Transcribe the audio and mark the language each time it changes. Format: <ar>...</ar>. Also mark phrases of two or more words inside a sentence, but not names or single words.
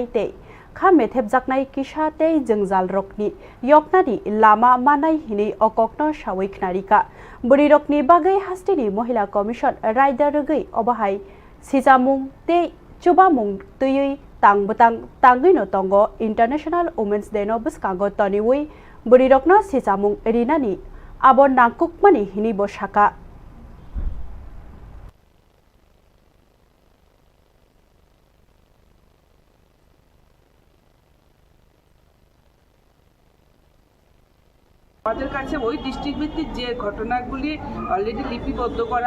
<trp>te khame thepjaknai kisa tei jengjal rokni yoknani lama manai hini okokno shawi khnarika burirokni bagai hasteni</trp> <en>mahila commission</en> <trp>rider rogei obahai sijamung tei chubamung tei tanggui no tongo International Women's Day no bwskango toniwi burirokno sijamung rinani abo nangkukmani hini bo saka</trp> <bn>আমাদের কাছে ওই ডিস্ট্রিক্ট ভিত্তিক যে ঘটনাগুলি অলরেডি লিপিবদ্ধ করা</bn>